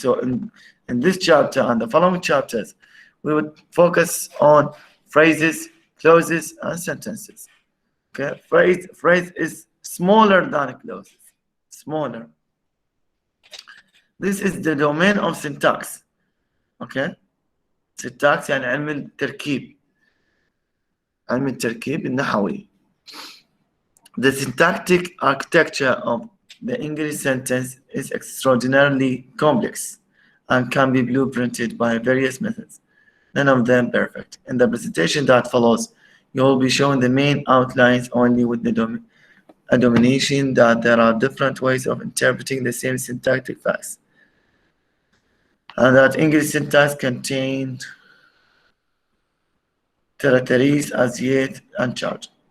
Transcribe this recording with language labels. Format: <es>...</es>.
<en>So in this chapter and the following chapters, we would focus on phrases, clauses, and sentences. Okay, phrase is smaller than clauses. Smaller. This is the domain of syntax. Okay, syntax</en> <ar>يعني علم التركيب. علم التركيب النحوي.</ar> <en>The syntactic architecture of the English sentence is extraordinarily complex and can be blueprinted by various methods, none of them perfect. In the presentation that follows, you will be shown the main outlines only with a domination that there are different ways of interpreting the same syntactic facts, and that English syntax contained territories as yet uncharted.</en>